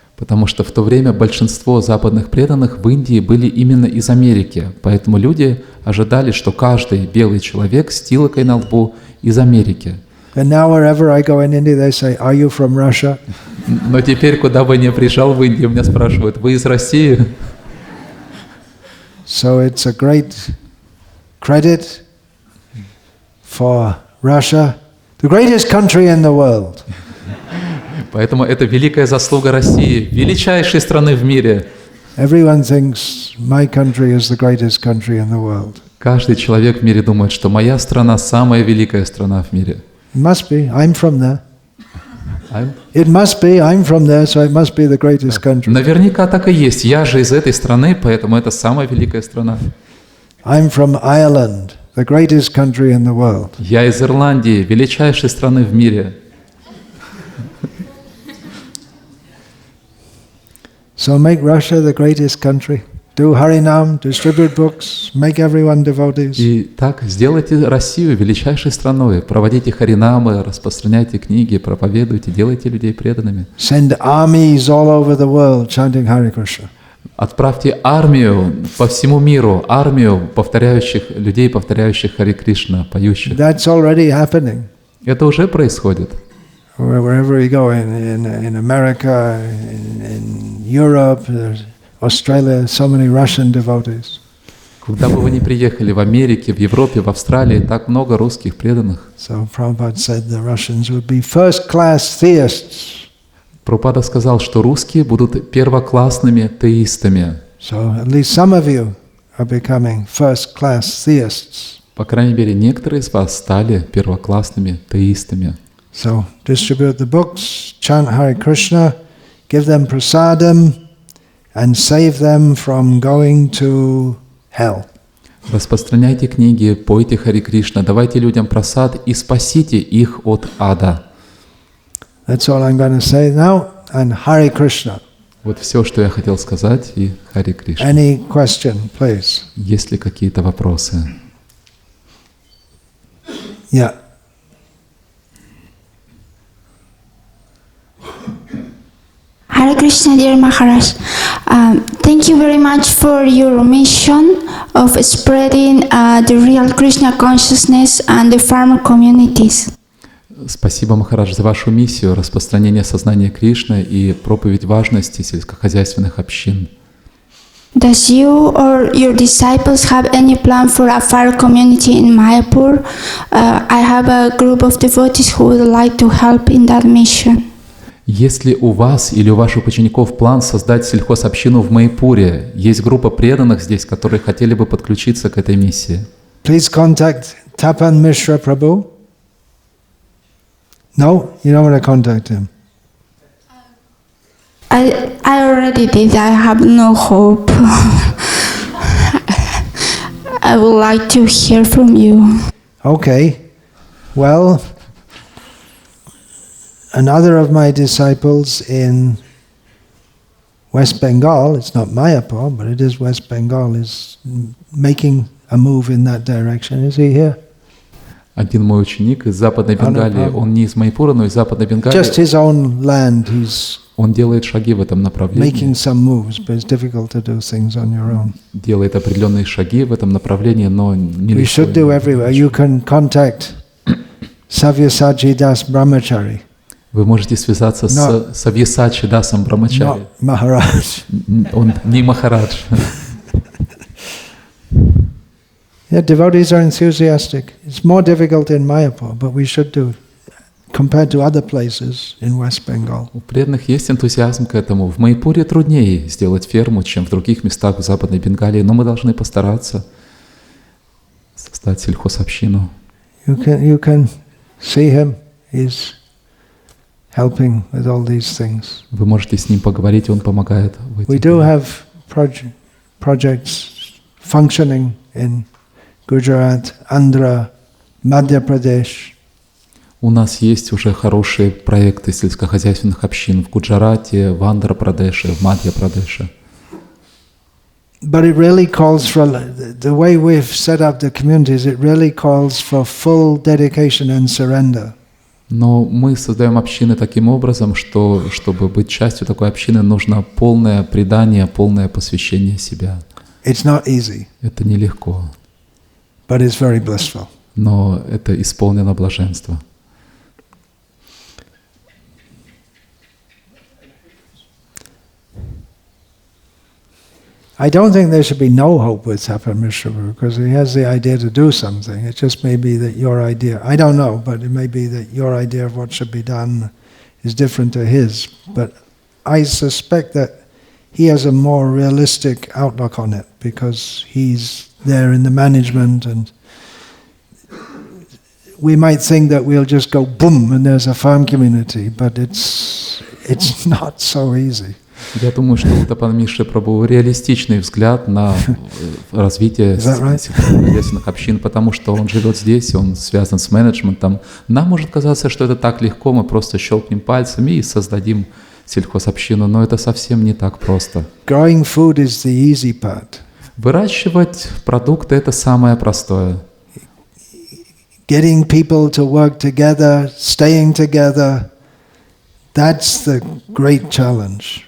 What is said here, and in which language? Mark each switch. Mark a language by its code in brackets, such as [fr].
[ru] Потому что в то время большинство западных преданных в Индии были именно из Америки, поэтому люди ожидали, что каждый белый человек с тилокой на лбу из Америки. [en] And now wherever I go in India, they say, "Are you from Russia?" [ru] Но теперь, куда бы ни приезжал в Индию, меня спрашивают: «Вы из России?» [en] So it's a great credit for Russia, the greatest country in the world. [ru] Поэтому это великая заслуга России, величайшей страны в мире. [en] Everyone thinks my country is the greatest country in the world. [ru] Каждый человек в мире думает, что моя страна самая великая страна в мире. [en] It must be. I'm from there. It must be. I'm from there, so it must be the greatest country. [ru] Наверняка так и есть. Я же из этой страны, поэтому это самая великая страна. [en] I'm from Ireland, the greatest country in the world. [ru] Я из Ирландии, величайшей страны в мире. [en] So make Russia the greatest country. Do Harinam, distribute books, make everyone devotees. [ru] И так сделайте Россию величайшей страной, проводите харинамы, распространяйте книги, проповедуйте, делайте людей преданными. [en] Send armies all over the world chanting Hare Krishna. [ru] Отправьте армию по всему миру, армию людей, повторяющих Харе Кришна, поющих. [en] That's already happening. [ru] Это уже происходит. [en] Wherever we go, in America, in Europe, Australia, so many Russian devotees. [ru] Куда бы вы ни приехали, в Америке, в Европе, в Австралии, так много русских преданных. [en] So Prabhupada said the Russians would be first-class theists. [ru] Прабхупада сказал, что русские будут первоклассными теистами. [en] So at least some of you are becoming first-class theists. [ru] По крайней мере, некоторые из вас стали первоклассными теистами. [en] So distribute the books, chant Hare Krishna, give them prasadam, and save them from going to hell. [ru] Распространяйте книги, пойте Харе Кришна, давайте людям прасад и спасите их от ада. [en] That's all I'm going to say now, and Hare Krishna. [ru] Вот все, что я хотел сказать, и Харе Кришна. [en] Any question, please? [ru] Есть ли какие-то вопросы? [en] Yeah. Hare Krishna, dear Maharaj. Thank you very much for your mission of spreading the real Krishna consciousness and the farmer communities. [ru] Спасибо, Махарадж, за вашу миссию распространения сознания Кришны и проповедь важности сельскохозяйственных общин. [en] Does you or your disciples have any plan for a fire community in Mayapur? I have a group of devotees who would like to help in that mission. [ru] Есть ли у вас или у ваших учеников план создать сельхозобщину в Майпуре? Есть группа преданных здесь, которые хотели бы подключиться к этой миссии. [en] Please contact Tapan Mishra Prabhu. No? You don't want to contact him? I already did. I have no hope. I would like to hear from you. Okay. Well, another of my disciples in West Bengal, it's not Mayapur, but it is West Bengal, is making a move in that direction. Is he here? [ru] Один мой ученик из Западной Бенгалии, он не из Майпура, но из Западной Бенгалии, [en] Just his own land, he's [ru] он делает шаги в этом направлении, [en] making some moves, but it's difficult to do things on your own. [ru] делает определенные шаги в этом направлении, но не [en] We [ru] легко. [en] should do everywhere. You can contact Savyasachi Das Brahmachari, [ru] Вы можете связаться с Савьясачи Дасом Брамачари. [en] not Maharaj. [ru] Он не Махарадж. [en] Yeah, devotees are enthusiastic. It's more difficult in Mayapur, but we should do, compared to other places in West Bengal. [ru] У преданных есть энтузиазм к этому. В Майпуре труднее сделать ферму, чем в других местах в Западной Бенгалии, но мы должны постараться создать сельхозобщину. [en] You can see him. He's helping with all these things. [ru] Вы можете с ним поговорить, он помогает. в [en] We [ru] этих делах. [en] have projects functioning in Gujarat, Andhra, Madhya Pradesh. [ru] У нас есть уже хорошие проекты сельскохозяйственных общин в Гуджарате, в Андхра-Прадеше, в Мадхья-Прадеше. [en] But it really calls for, the way we've set up the communities, it really calls for full dedication and surrender. [ru] Но мы создаем общины таким образом, что, чтобы быть частью такой общины, нужно полное предание, полное посвящение себя. [en] It's not easy, [ru] Это нелегко, [en] but it's very blissful. [ru] но это исполнено блаженство. [en] I don't think there should be no hope with Tapan Mishra because he has the idea to do something. It just may be that your idea, I don't know, but it may be that your idea of what should be done is different to his. But I suspect that he has a more realistic outlook on it because he's there in the management, and we might think that we'll just go boom and there's a farm community, but it's not so easy. [ru] Я думаю, что у Тапана Мишры Прабху реалистичный взгляд на развитие сельскохозяйственных общин, потому что он живет здесь, он связан с менеджментом. Нам может казаться, что это так легко, мы просто щелкнем пальцами и создадим сельхозобщину, но это совсем не так просто. [en] Growing food is the easy part. [ru] Выращивать продукты – это самое простое. [en] Getting people to work together, staying together, that's the great challenge.